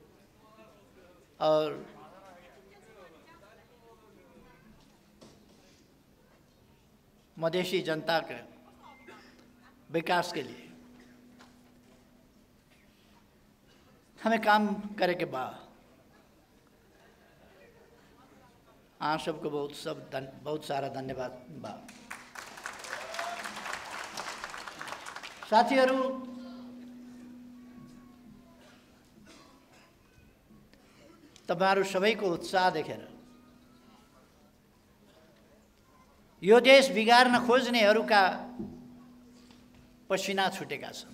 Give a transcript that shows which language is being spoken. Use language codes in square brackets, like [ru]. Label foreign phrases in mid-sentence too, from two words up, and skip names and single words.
[bho] और मधेशी जनता के विकास के लिए हमें काम करे के बाद आप सबको बहुत सारा धन्यवाद बा। [ne] साथीहरू, तपाईहरु सबैको उत्साह देखेर यो देश बिगार्न खोज्नेहरूका पसिना छुटेका छन्।